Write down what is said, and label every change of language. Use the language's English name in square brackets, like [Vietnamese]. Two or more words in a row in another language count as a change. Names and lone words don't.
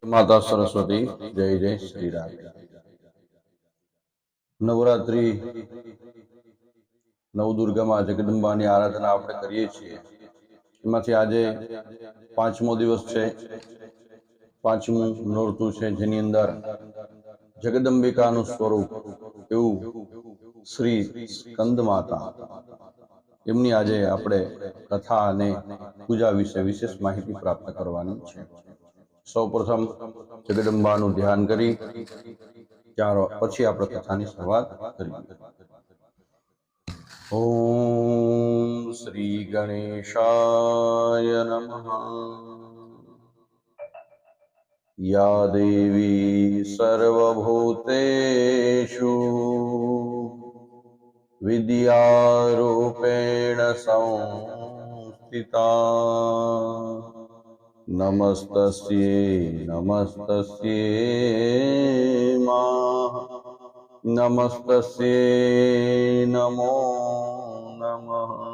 [Hindi] माता सरस्वती जय जय श्री राम। [Gujarati] નવરાત્રિ નવદુર્ગા માં જગદંબા ની આરાધના આપણે કરીએ છીએ। એમાંથી આજે પાંચમો દિવસ છે, પાંચમું નોરતું છે, જેની અંદર જગદંબિકાનું સ્વરૂપ એવું શ્રી સ્કંદ માતા એમની આજે આપણે કથા અને પૂજા વિશે વિશેષ માહિતી પ્રાપ્ત કરવાની છે। સૌપ્રથમ જગદંબાનું ધ્યાન કરી ત્યાર પછી આપણે કથાની શરૂઆત કરીએ। [Sanskrit] ओम श्री गणेशाय नमः। या देवी सर्वभूतेषु विद्यारूपेण संस्थिता नमस्तस्यै नमस्तस्यै नमस्तस्यै नमो नमः।